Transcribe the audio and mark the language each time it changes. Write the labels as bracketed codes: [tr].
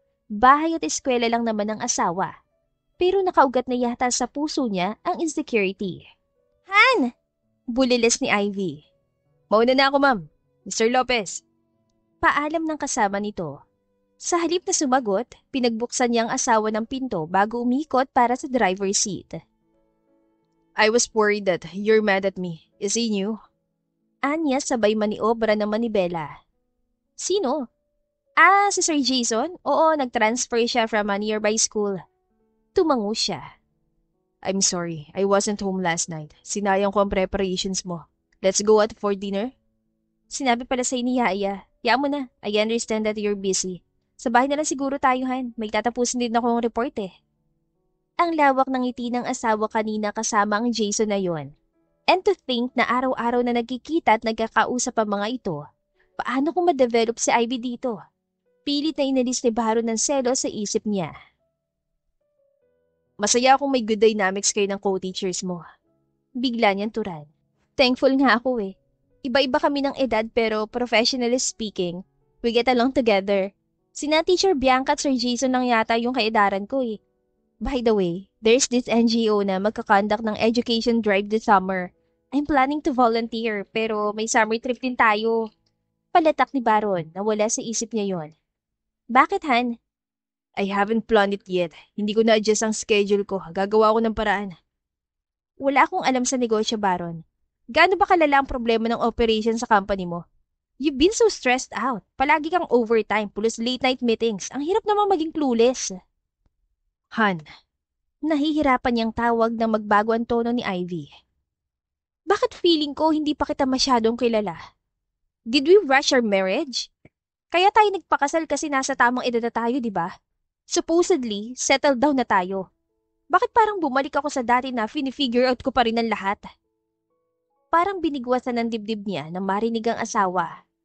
[tl] Bahay at eskwela lang naman ang asawa. Pero nakaugat na yata sa puso niya ang insecurity. Han! Bulilis ni Ivy. Mauna na ako, ma'am. Mr. Lopez. Paalam ng kasama nito. Sa halip na sumagot, pinagbuksan niya ang asawa ng pinto bago umikot para sa driver's seat. [en] I was worried that you're mad at me. Is he new? [tl] Anya sabay maniobra ng manibela. Sino? Si Sir Jason? Oo, nag-transfer siya [en] from a nearby school. [tl] Tumango siya. [en] I'm sorry, I wasn't home last night. [tl] Sinayang ko ang preparations mo. [en] Let's go out for dinner? [tl] Sinabi pala sa'yo ni Yaya. Hayaan mo na. [en] I understand that you're busy. [tl] Sa bahay na lang siguro tayo, Han. May tatapusin din akong report eh. Ang lawak ng ngiti ng asawa kanina kasama ang Jason na yon. [en] And to think [tl] na araw-araw na nagkikita at nagkakausap ang mga ito, paano kung ma-develop si Ivy dito? Pilit na inalis ni Baron ng selo sa isip niya. Masaya akong may good dynamics kayo ng co-teachers mo. Bigla niyang turan. Thankful nga ako eh. Iba-iba kami ng edad pero [en] professionally speaking, we get along together. [tl] Sina Teacher Bianca at Sir Jason lang yata yung kaedaran ko eh. [en] By the way, there's this NGO [tl] na magkakonduct ng [en] education drive this summer. I'm planning to volunteer [tl] pero may summer trip din tayo. Palatak ni Baron na wala sa isip niya yon. Bakit, Han? [en] I haven't planned it yet. [tl] Hindi ko na-adjust ang schedule ko. Gagawa ko ng paraan. Wala akong alam sa negosyo, Baron. Gaano ba kalala ang problema ng operation sa company mo? [en] You've been so stressed out. [tl] Palagi kang overtime, [en] plus late night meetings. [tl] Ang hirap namang maging clueless. Han. Nahihirapan niyang tawag na magbago ang tono ni Ivy. Bakit feeling ko hindi pa kita masyadong kilala? [en] Did we rush our marriage? [tl] Kaya tayo nagpakasal kasi nasa tamang edad na tayo, di ba? Supposedly, settled down na tayo. Bakit parang bumalik ako sa dati na fini-figure out ko pa rin ang lahat? Parang binigwasan ng dibdib niya na marinig ang asawa.